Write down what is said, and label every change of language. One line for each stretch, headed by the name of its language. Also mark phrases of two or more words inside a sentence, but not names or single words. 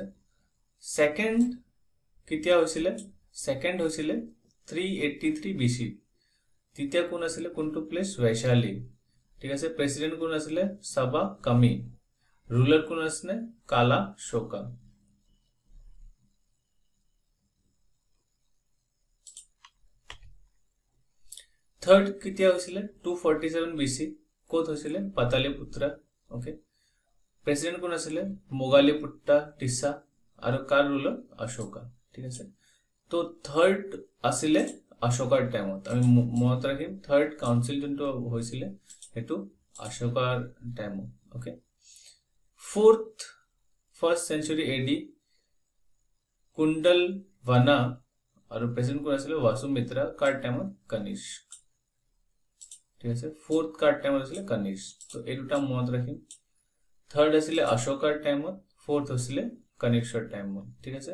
Assamese: সেকেন্ড কেতিয়া হৈছিলে? সেকেন্ড হৈছিলে 383 BC. তৃতীয় কোন আছিলে? কোনটো প্লেস? বৈশালী, ঠিক আছে. প্রেসিডেন্ট কোন আছিলে? সাবা কামি. রুলার কোন আছিলে? কালা শোকা. থার্ড কেতিয়া হৈছিলে? 247 BC. ক'ত হৈছিলে? পাতালিপুত্রা, ওকে. প্রেসিডেন্ট কোন আছিলে? মোগালিপুট্টা টিসা আৰু কাৰ রুলার? অশোকা, ঠিক আছে. তো থার্ড আছিলে অশোকাৰ টাইমত. আমি মনত ৰাখিম
English: third council
Assamese: যোনটো হৈছিলে হেতু অশোকাৰ টাইমত, ওকে.
English: fourth first century AD
Assamese: কুণ্ডলবনা আৰু প্রেসিডেন্ট কোন আছিলে? বাসুমিত্রা. কাৰ টাইমত? কনিষ্ক, ঠিক আছে. ফোর্থ কাৰ টাইমত আছিলে? কনিষ্ক. তো এই দুটা মনত ৰাখিম. থার্ড আছিলে অশোকাৰ টাইমত, ফোর্থ হৈছিলে কনিষ্কৰ টাইমত, ঠিক আছে.